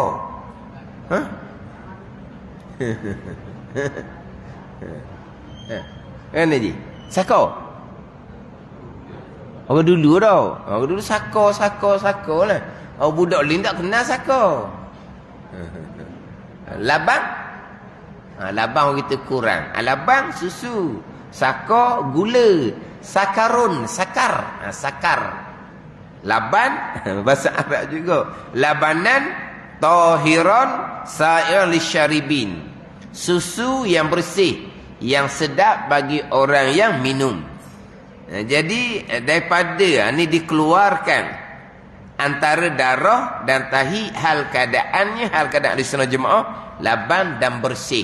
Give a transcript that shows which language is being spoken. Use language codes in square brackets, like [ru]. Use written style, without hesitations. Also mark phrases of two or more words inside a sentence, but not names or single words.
[ms] Ha? Kan Haji? Saka? Orang dulu tau. Orang dulu saka lah. Orang budak lain tak kenal saka. Labang? Labang orang kita kurang. Labang susu. Saka gula. Sakarun, sakar. Sakar. Laban bahasa Arab juga. [ar] لبنا طاهرا سائغا للشاربين. [ms] Susu yang bersih, yang sedap bagi orang yang minum. Jadi daripada ni dikeluarkan antara darah dan tahi, hal keadaan ahli sunnah jemaah laban dan bersih.